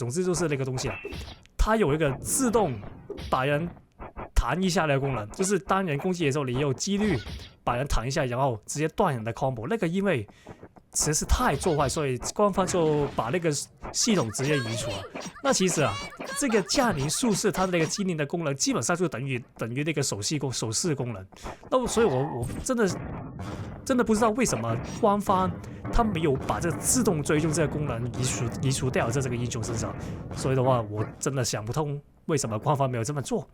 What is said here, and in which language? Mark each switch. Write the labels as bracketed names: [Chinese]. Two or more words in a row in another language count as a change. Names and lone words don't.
[Chinese] 總之就是那個東西它有一個自動把人彈一下的功能，就是當人攻擊的時候，你有幾率把人彈一下，然後直接斷人的 combo， 那個因為實在是太做壞，所以官方就把那個系統直接移除了。那其實啊，這個駕臨術士它的那個精靈的功能，基本上就等於那個手勢功能。那所以我真的不知道為什麼官方他沒有把這個自動追蹤這個功能移除掉在這個英雄身上。所以的話，我真的想不通為什麼官方沒有這麼做。